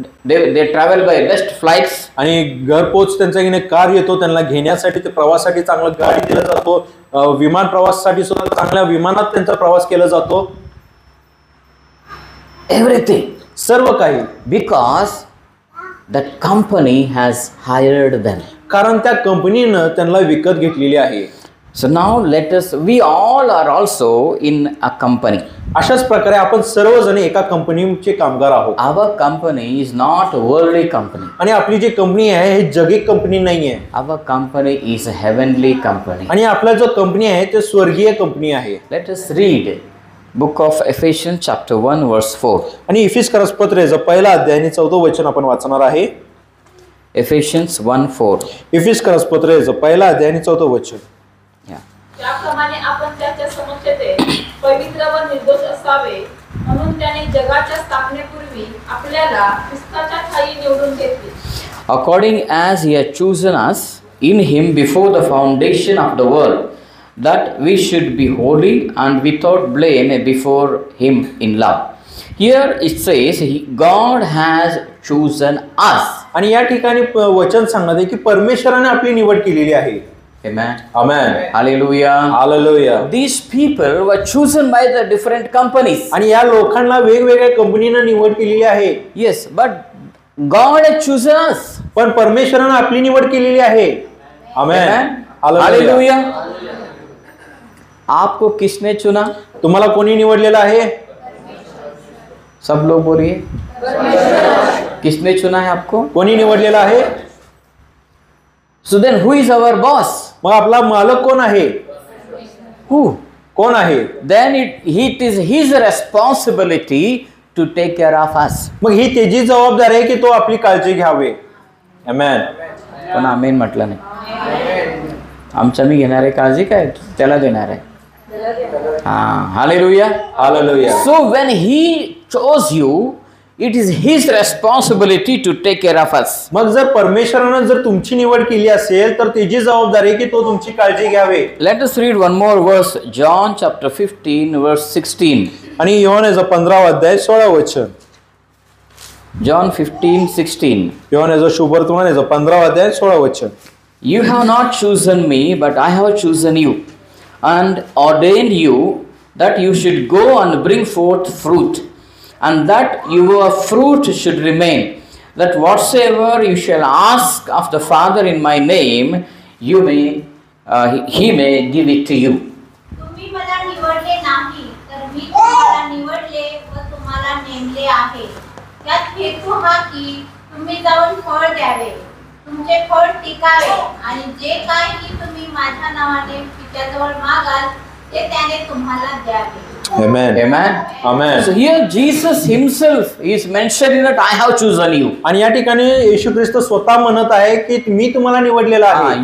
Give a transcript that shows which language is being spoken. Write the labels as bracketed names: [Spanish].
[English] They travel by best flights. [Marathi] आणि घरपोच त्यांचा कार येतो, त्यांना घेण्यासाठी ते प्रवासासाठी चांगला गाडी दिला जातो. विमान प्रवासासाठी सुद्धा चांगल्या विमानात त्यांचा प्रवास केला जातो. [English] Everything. [Marathi] सर्व काही. [English] Because that company has hired them. [Marathi] कारण त्या कंपनीनं त्यांना विकत घेतलेली आहे. [English] So now we all are also in a company. [Marathi] अशाच प्रकारे आपण सर्वजण एका कंपनीचे कामगार आहोत. [English] Our company is not a worldly company. [Marathi] आणि आपली जी कंपनी आहे ही जगिक कंपनी नाही आहे. [English] Our company is a heavenly company. [Marathi] आणि आपला जो कंपनी आहे ते स्वर्गीय कंपनी आहे. [English] Let us read Book of Ephesians chapter 1 verse 4. [Marathi] आणि इफिसकरास पत्राचा पहिला अध्याय आणि 4वे वचन आपण वाचणार आहे. [English] Ephesians 1:4. [Marathi] इफिसकरास पत्राचा पहिला अध्याय आणि 4वे वचन. त्याप्रमाणे आपण त्याच्या समक्षतेत पवित्र व निर्दोष असावे म्हणून त्याने जगाच्या स्थापनेपूर्वी आपल्याला ख्रिस्ताच्या ठायी निवडून घेतले. [English] According as he had chosen us in him before the foundation of the world, that we should be holy and without blame before him in love. Here it says God has chosen us. [Marathi] आणि या ठिकाणी वचन सांगत आहे की परमेश्वराने आपली निवड केलेली आहे. [English] Amen. [Marathi] Amen. [English] Hallelujah. [Marathi] Hallelujah. [English] These people were chosen by the different companies. [Marathi] आणि या लोकांना वेगवेगळ्या कंपनीने निवड केलेली आहे. [English] Yes, but God has chosen us. [Marathi] पण परमेश्वराने आपली निवड केलेली आहे. आमेन. [Hindi] Amen. Hallelujah. आपको किसने चुना? [Marathi] तुम्हाला कोणी निवडलेलं आहे? [Hindi] सब लोग बोलिए. किसने चुना है आपको? [Marathi] कोणी निवडलेलं आहे? [English] So then who is our boss? [Marathi] मग आपला मालक कोण आहे? [English] Who? [Marathi] कोण आहे? [English] Then it is his responsibility to take care of us. [Marathi] मग ही त्याची जबाबदारी आहे की तो आपली काळजी घ्यावे. आमेन. पण आमेन म्हटलं नाही. आमच्या मी घेणार आहे काळजी काय त्याला देणार आहे. [English] Hallelujah. [Marathi] Hallelujah. [English] So when he chose you, it is his responsibility to take care of us. [Marathi] मग जर परमेश्वरानं जर तुमची निवड केली असेल तर त्याची जबाबदारी आहे की तो तुमची काळजी घ्यावे. [English] Let us read one more verse, John chapter 15 verse 16. [Marathi] आणि योहानाचा 15वा अध्याय 16 वचन. [English] John 15:16. [Marathi] योहानाचा शुभवर्तमानाचा 15वा अध्याय 16 वचन. [English] You have not chosen me, but I have chosen you and ordained you that you should go and bring forth fruit, and that your fruit should remain, that whatsoever you shall ask of the Father in my name, he may give it to you. [Marathi] तुम्ही मला निवडले नाही तर मी तुम्हाला निवडले व तुम्हाला नेमले आहे. यात हेतू हा की तुम्ही जाऊन फळ द्यावे, तुमचे फळ टिकावे आणि जे काही तुम्ही माझ्या नावाने पित्याजवळ मागाल ते त्याने तुम्हाला द्यावे. [English] Amen. Amen. Amen. So here Jesus himself is mentioning that I have chosen you. [Marathi] आणि या ठिकाणी येशू ख्रिस्त स्वतः म्हणत आहे की मी तुम्हाला निवडलेला आहे.